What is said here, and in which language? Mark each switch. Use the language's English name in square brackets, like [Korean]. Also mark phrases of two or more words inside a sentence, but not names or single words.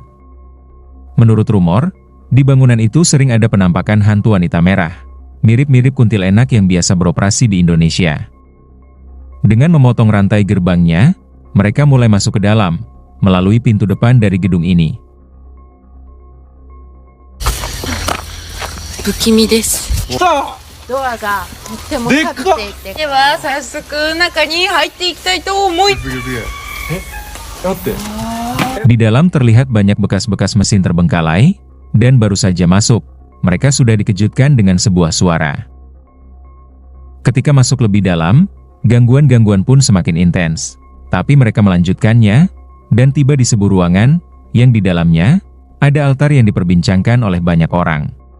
[Indonesian] Menurut rumor, di bangunan itu sering ada penampakan hantu wanita merah, mirip-mirip kuntilanak yang biasa beroperasi di Indonesia. Dengan memotong rantai gerbangnya, mereka mulai masuk ke dalam, melalui pintu depan dari gedung ini. [Japanese] 不気味です。来た。ドアがとっても高くていて、では早速中に入っていきたいと思い。待って。 [Indonesian] Di dalam terlihat banyak bekas-bekas mesin terbengkalai, dan baru saja masuk, mereka sudah dikejutkan dengan sebuah suara. Ketika masuk lebih dalam, gangguan-gangguan pun semakin intens. Tapi mereka melanjutkannya, dan tiba di sebuah ruangan, yang di dalamnya, ada altar yang diperbincangkan oleh banyak orang.